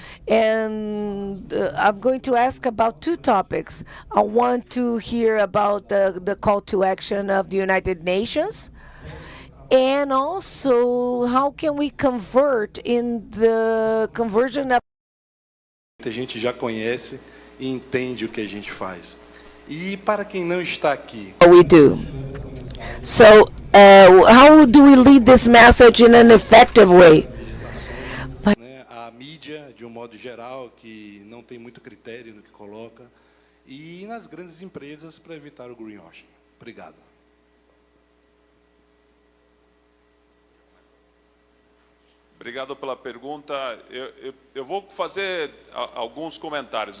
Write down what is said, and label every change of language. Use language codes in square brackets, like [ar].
[en] And I'm going to ask about two topics. I want to hear about the call to action of the United Nations, and also how can we convert in the conversion of... [pt] Muita gente já conhece e entende o que a gente faz. E para quem não está aqui, [en] we do. So how do we lead this message in an effective way? [pt] a mídia, de um modo geral, que não tem muito critério no que coloca, e nas grandes empresas para evitar o greenwashing. Obrigado. Obrigado pela pergunta. Eu vou fazer alguns comentários.